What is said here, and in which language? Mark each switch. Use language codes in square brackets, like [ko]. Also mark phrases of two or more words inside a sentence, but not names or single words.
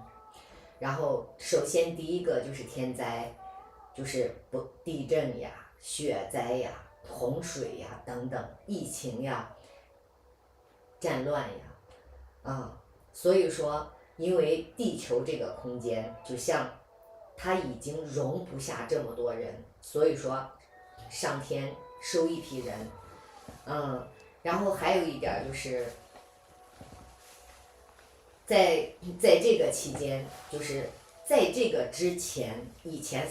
[zh] 然後首先第一個就是天災，就是地震呀、雪災呀、洪水呀等等，疫情呀、戰亂呀，所以說因為地球這個空間就像它已經容不下這麼多人，所以說上天收一批人。然後還有一點就是在這個期間，就是在這個之前，以前